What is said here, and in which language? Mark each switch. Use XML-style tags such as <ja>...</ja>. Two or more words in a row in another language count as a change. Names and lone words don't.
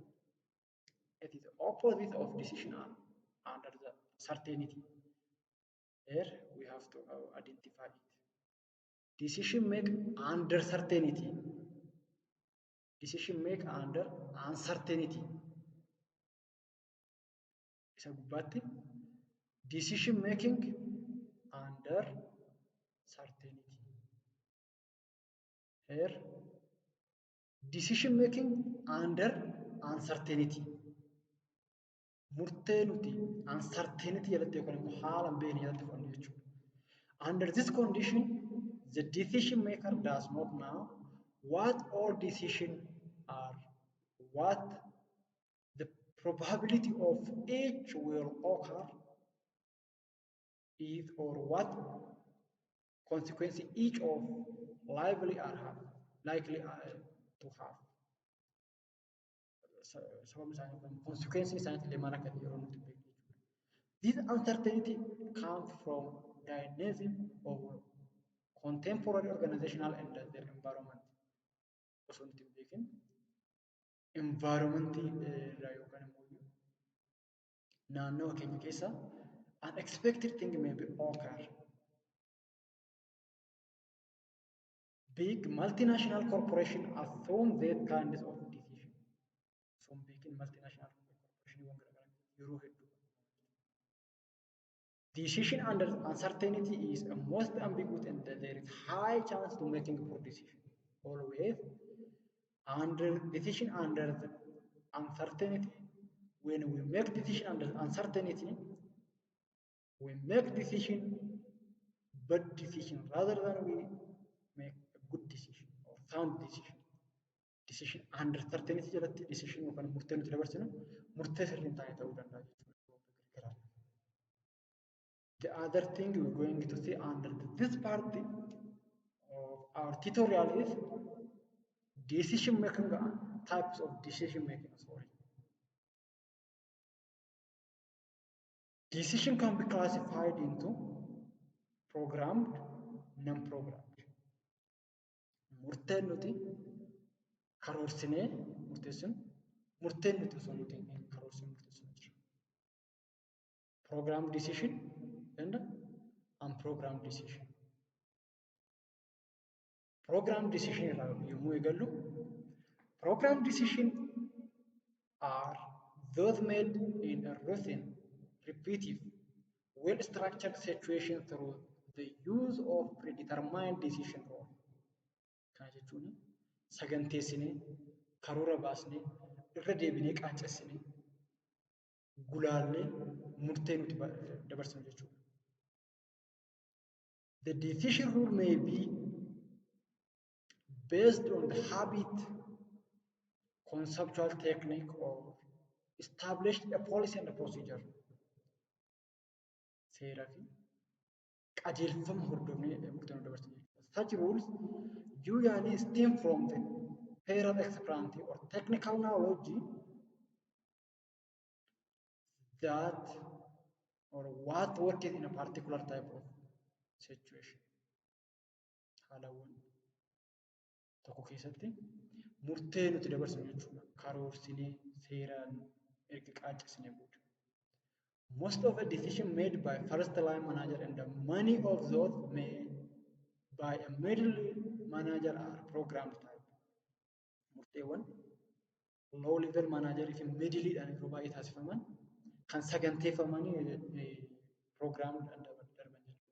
<en>It is the opposite of decision under the certainty. Here we have to identify it. Decision make under certainty. Decision make under uncertainty.</en> <om>Isa gubbaatti</om> <en>decision making under certainty. Here decision making under uncertainty.</en> <om>Murtee nuti uncertainty jalatti yookaan immoo haala hin beekne jalatti fudhannu jechuudha.</om> <en>Under this condition, the decision maker does not know what all decisions are, what the probability of each will occur is, or what consequence each of likely to have. Consequences This uncertainty comes from dynamism of contemporary organizational and their environment. Environment</en> <om>naannoo keenya keessa</om> <en>unexpected thing may be occur. Big multinational corporation assume that kinds of decision. Some big multinational corporation decision under uncertainty is a most ambiguous and there is high chance to making poor decision. Always under decision under the uncertainty, when we make decision under uncertainty, we make decision bad decision rather than we make a good decision or sound decision. Decision under certainty</en> <om>jalatti decision yookaan murtee nuti dabarsinu murtee sirriin taane ta'uu danda'a jechuudha.</om> <en>The other thing we're going to see under this part of our tutorial is decision making, types of decision making. Decision can be classified into programmed, non-programmed.</en> <om>Murteen nuti karoorsine murteessun, murteen nuti osoo nuti karoorsine murteessun jira.</om> <en>Programmed decision and unprogrammed decision. Programmed decision</en> <om>yommuu eegallu,</om> <en>programmed decision are those made in a routine, repetitive, well-structured situation through the use of predetermined decision role.</en> <om>Kana jechuun saganteessine, karoora baasne, irra deebinee qaaccessine, gulaallee murtee nuti dabarsinu jechuudha.</om> <en>The decision rule may be based on the habit, conceptual technique, or established a policy and a procedure. Such rules usually stem from the prior experience or technical knowledge that or what worked in a particular type of situation.</en> <om>Tokko keessatti murtee nuti dabarsinu jechuudha. Karoorsinee seeraan erga qaaccessinee booda.</om> <en>Most of the decision made by first line manager and many of those made by a middle manager are programmed type.</en> <om>Murteewwan</om> <en>low level manager</en> <om>fi middle dhaan yeroo baay'ee taasifaman kan saganteeffamanii</om> <en>programmed and</en> <om>darban jechuudha.</om>